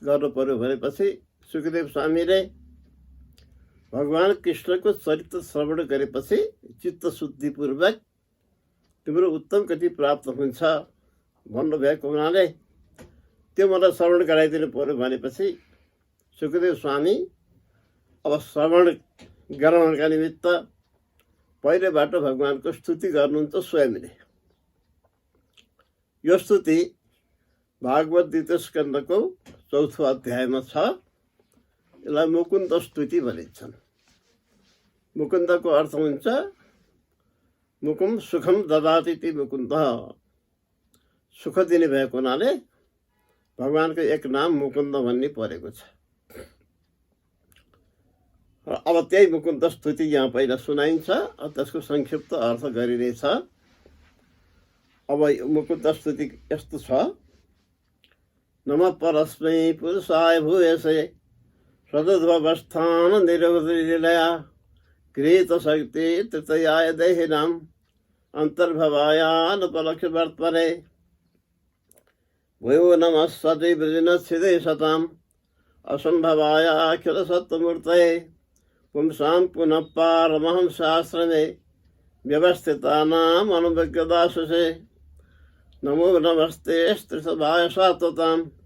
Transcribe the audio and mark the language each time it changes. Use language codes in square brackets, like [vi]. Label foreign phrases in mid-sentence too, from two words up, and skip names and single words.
[ne] गर्नु पर्यो भनेपछि सुखदेव स्वामीले भगवान कृष्णको चरित्र श्रवण गरेपछि चित्त शुद्धिपूर्वक तिम्रो उत्तम गति प्राप्त हुन्छ भन्नुभएको हुनाले त्यो मलाई श्रवण गराइदिनु पर्यो भनेपछि सुखदेव स्वामी अब श्रवण गराउनका निमित्त पहिलेबाट भगवानको स्तुति गर्नुहुन्छ स्वयंले। यो स्तुति भागवत 2 स्कन्धको 4औं अध्यायमा छ। यसलाई मुकुन्द स्तुति भनिन्छन्। मुकुन्दको अर्थ हुन्छ [sa] मुकुम सुखम ददाति इति मुकुन्द, [ne] सुख दिने भएको हुनाले भगवानको एक नाम मुकुन्द भन्ने परेको छ। अब त्यही मुकुन्द स्तुति यहाँ पहिला सुनाइन्छ, त्यसको संक्षिप्त अर्थ गरिनेछ। अब मुकुन्द स्तुति यस्तो छ, [sa] नमः परस्मै पुरुषाय भूयसे सदुद्भवस्थान निरवधिलया कृतशक्ति तृतीयाय देहिनाम् अन्तर्भवायानुपलक्ष्यवर्त्मने भूयो नमः सतिवृजिनच्छिदे सताम् असम्भवायाखिलसत्त्वमूर्तये पुंसां पुनः पारमहंसाश्रमे व्यवस्थितानाम् अनुविज्ञदासुषे नमो नमस्ते स्त्रिसभाय सात्वताम्